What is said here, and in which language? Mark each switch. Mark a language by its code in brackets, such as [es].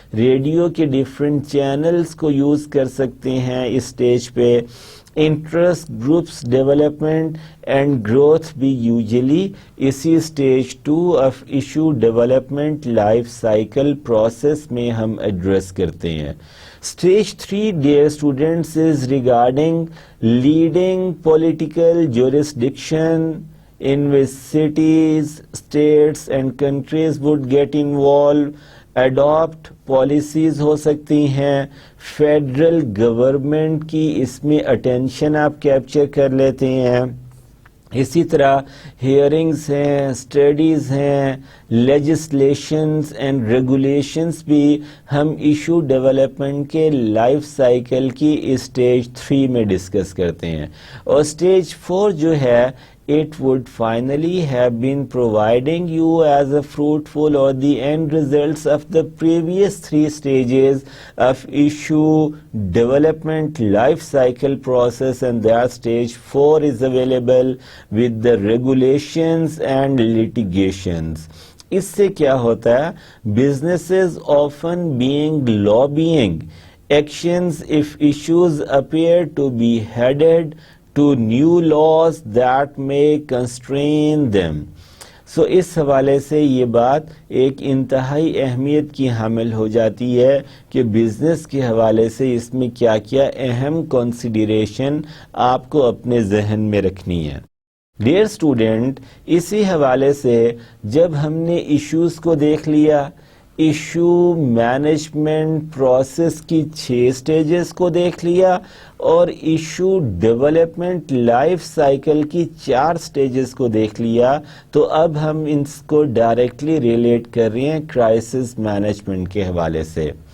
[ur] Radio کے different channels کو use کر سکتے ہیں اس سٹیج پہ. Interest groups development and growth بھی یوزلی اسی stage 2 of issue development life cycle process میں ہم ایڈریس کرتے ہیں. [en] Stage 3 dear students is regarding leading political jurisdiction in which cities, states and countries would get involved. Adopt policies [ur] ہو سکتی ہیں. Federal government کی اس میں اٹینشن آپ کیپچر کر لیتے ہیں. اسی طرح ہیئرنگز ہیں، اسٹڈیز ہیں، لیجسلیشنز اینڈ ریگولیشنز بھی ہم ایشو ڈیولپمنٹ کے لائف سائیکل کی اسٹیج 3 میں ڈسکس کرتے ہیں. اور اسٹیج 4 جو ہے [en] it would finally have been providing you as a fruitful or the end results of the previous 3 stages of issue development life cycle process, and that stage 4 is available with the regulations and litigations. [ur] اس سے کیا ہوتا ہے؟ [en] businesses often being lobbying actions if issues appear to be headed to new laws that may constrain them. [ur] So اس حوالے سے یہ بات ایک انتہائی اہمیت کی حامل ہو جاتی ہے کہ بزنس کے حوالے سے اس میں کیا کیا اہم کنسیڈریشن آپ کو اپنے ذہن میں رکھنی ہے. ڈیئر اسٹوڈنٹ، اسی حوالے سے جب ہم نے ایشوز کو دیکھ لیا، ایشو مینجمنٹ پروسیس کی 6 سٹیجز کو دیکھ لیا اور ایشو ڈیولپمنٹ لائف سائیکل کی 4 سٹیجز کو دیکھ لیا، تو اب ہم ان کو ڈائریکٹلی ریلیٹ کر رہے ہیں کرائسس مینجمنٹ کے حوالے سے.